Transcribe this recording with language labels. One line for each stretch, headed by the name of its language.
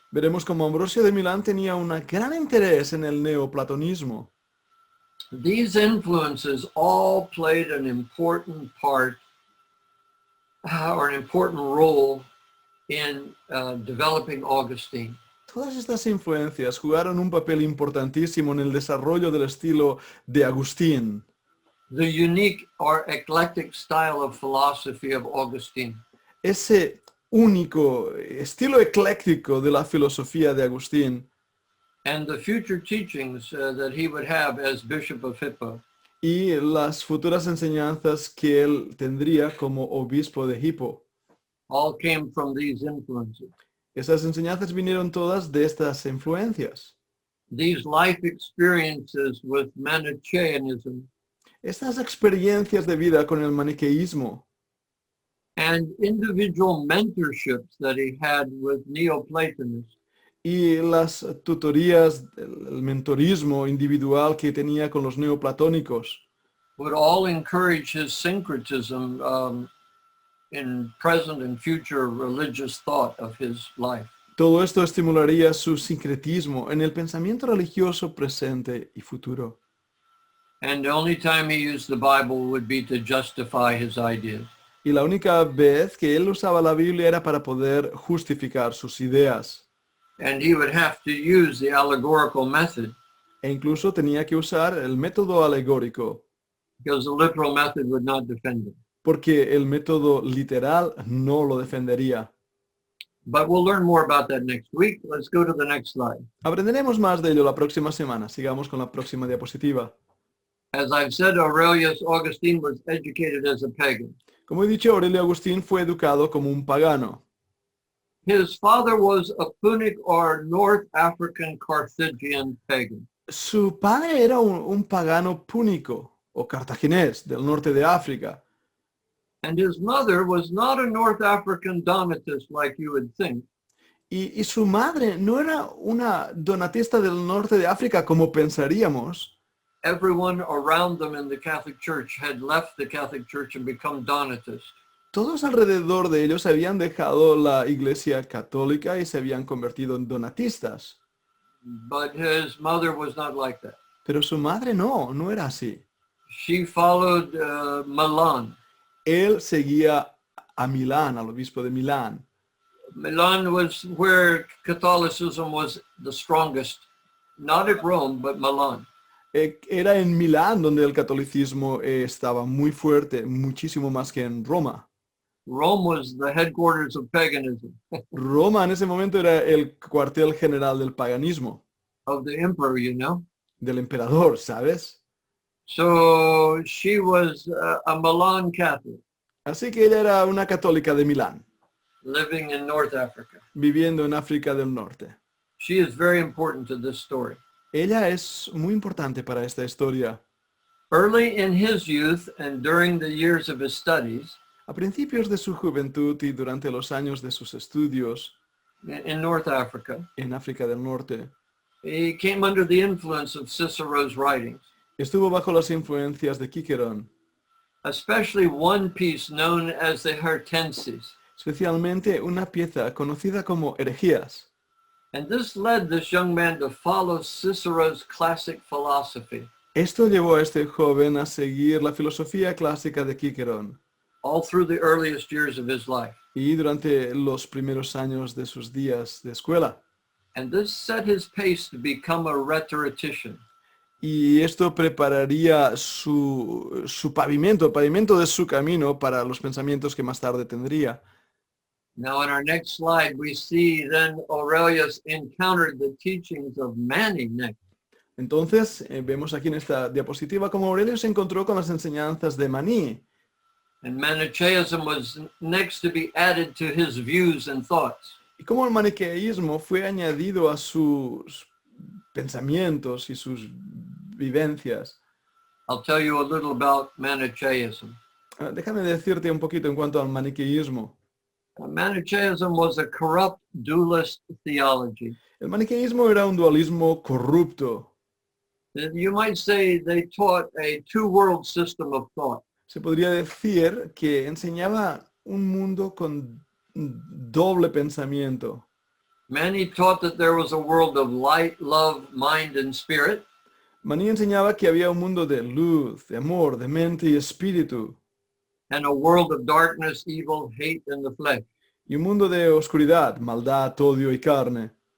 Spanish: Veremos como Ambrosio de Milán tenía un gran interés en el neoplatonismo.
English: These influences all played an important part or an important role in developing Augustine.
Spanish: Todas estas influencias jugaron un papel importantísimo en el desarrollo del estilo de Agustín.
English: The unique or eclectic style of philosophy of Augustine.
Spanish: Ese único estilo ecléctico de la filosofía de Agustín.
English: And the future teachings that he would have as Bishop of Hippo.
Spanish: Y las futuras enseñanzas que él tendría como obispo de Hippo.
English: All came from these influences.
Spanish: Esas enseñanzas vinieron todas de estas influencias.
English: These life experiences with Manichaeanism
Spanish: Estas experiencias de vida con el maniqueísmo
English: and individual mentorships that he had with Neoplatonists
Spanish: y las tutorías, el mentorismo individual que tenía con los neoplatónicos
English: would all encourage his syncretism in present and future religious thought of his life.
Spanish: Todo esto estimularía su sincretismo en el pensamiento religioso presente y futuro.
English: And the only time he used the Bible would be to justify his ideas.
Spanish: Y la única vez que él usaba la Biblia era para poder justificar sus ideas.
English: And he would have to use the allegorical method
Spanish: E incluso tenía que usar el método alegórico,
English: because the literal method would not defend him.
Spanish: porque el método literal no lo defendería.
English: But we'll learn more about that next week. Let's go to the next slide.
Spanish: Aprenderemos más de ello la próxima semana. Sigamos con la próxima diapositiva.
English: As I've said, Aurelius Augustine was educated as a pagan.
Spanish: Como he dicho, Aurelio Agustín fue educado como un pagano.
English: His father was a Punic or North African Carthaginian pagan.
Spanish: Su padre era un pagano púnico o cartaginés del norte de África.
English: And his mother was not a North African Donatist like you would think.
Spanish: Y su madre no era una donatista del norte de África como pensaríamos.
English: Everyone around them in the Catholic Church had left the Catholic Church and become Donatists.
Spanish: Todos alrededor de ellos habían dejado la iglesia católica y se habían convertido en donatistas.
English: But his mother was not like that.
Spanish: Pero su madre no era así.
English: She followed Milan.
Spanish: Él seguía a Milán, al obispo de Milán.
English: Milan was where Catholicism was the strongest. Not at Rome, but Milan.
Spanish: Era en Milán donde el catolicismo estaba muy fuerte, muchísimo más que en Roma.
English: Rome was the headquarters of paganism,
Spanish: Roma en ese momento era el cuartel general del paganismo,
English: of the emperor, you know.
Spanish: del emperador, ¿sabes?
English: So she was a Milan Catholic
Spanish: Así que ella era una católica de Milán,
English: living in North Africa.
Spanish: viviendo en África del Norte.
English: She is very important to this story.
Spanish: Ella es muy importante para esta historia.
English: Early in his youth and during the years of his studies
Spanish: A principios de su juventud y durante los años de sus estudios
English: in North Africa,
Spanish: en África del Norte,
English: he came under the influence of Cicero's writings,
Spanish: estuvo bajo las influencias de Cicerón,
English: especially one piece known as the Hortenses.
Spanish: especialmente una pieza conocida como Herejías.
English: And this led this young man to follow Cicero's classic philosophy
Spanish: Esto llevó a este joven a seguir la filosofía clásica de Cicerón
English: all through the earliest years of his life.
Spanish: y durante los primeros años de sus días de escuela.
English: And this set his pace to become a rhetorician.
Spanish: Y esto prepararía su pavimento, el pavimento de su camino para los pensamientos que más tarde tendría.
English: Now in our next slide, we see then Aurelius encountered the teachings of Mani next.
Spanish: Entonces, vemos aquí en esta diapositiva cómo Aurelio se encontró con las enseñanzas de Maní.
English: And Manichaeism was next to be added to his views and thoughts.
Spanish: Y cómo el maniqueísmo fue añadido a sus pensamientos y sus vivencias.
English: I'll tell you a little about Manichaeism.
Spanish: Déjame decirte un poquito en cuanto al maniqueísmo.
English: Manichaeism was a corrupt dualist theology.
Spanish: El maniqueísmo era un dualismo corrupto.
English: You might say they taught a two-world system of thought.
Spanish: Se podría decir que enseñaba un mundo con doble pensamiento.
English: Many taught that there was a world of light, love, mind, and spirit.
Spanish: Maní enseñaba que había un mundo de luz, de amor, de mente y espíritu,
English: And a world of darkness, evil, hate, and the flesh.
Spanish: y un mundo de oscuridad, maldad, odio y carne.